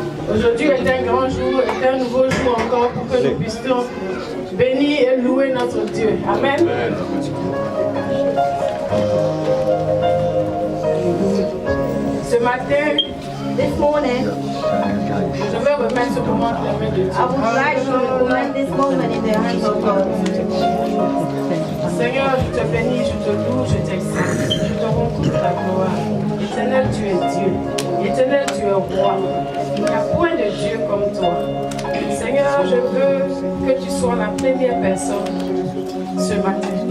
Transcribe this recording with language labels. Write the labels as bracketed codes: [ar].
[fr] Aujourd'hui est un grand jour, est un nouveau jour encore pour que nous puissions bénir et louer notre Dieu. Amen. Ce matin, [en] this morning, [fr] je vais remettre ce moment dans les mains de Dieu. [en] I would like to recommend this moment in the hands of God. [fr] Seigneur, je te bénis, je te loue, je t'exalte, je te rends toute ta gloire. Éternel, tu es Dieu. Éternel, tu es roi. Il n'y a point de Dieu comme toi. Seigneur, je veux que tu sois la première personne ce matin.